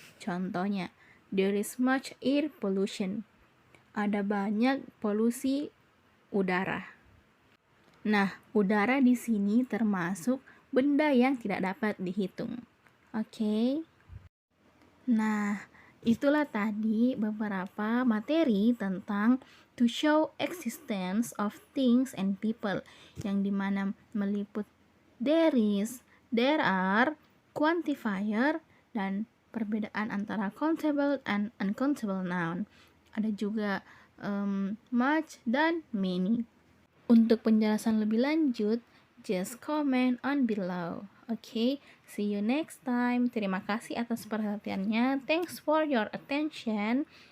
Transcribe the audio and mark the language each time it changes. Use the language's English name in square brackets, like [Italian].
[English] Contohnya, there is much air pollution. [Indonesian] Ada banyak polusi udara. Nah, udara di sini termasuk benda yang tidak dapat dihitung. Oke. Nah, itulah tadi beberapa materi tentang [English] to show existence of things and people, [Indonesian] yang dimana meliput there is, there are, quantifier, dan perbedaan antara countable and uncountable noun. Ada juga much dan many. Untuk penjelasan lebih lanjut, [English] just comment on below. Okay, see you next time. [Indonesian] Terima kasih atas perhatiannya. [English] Thanks for your attention.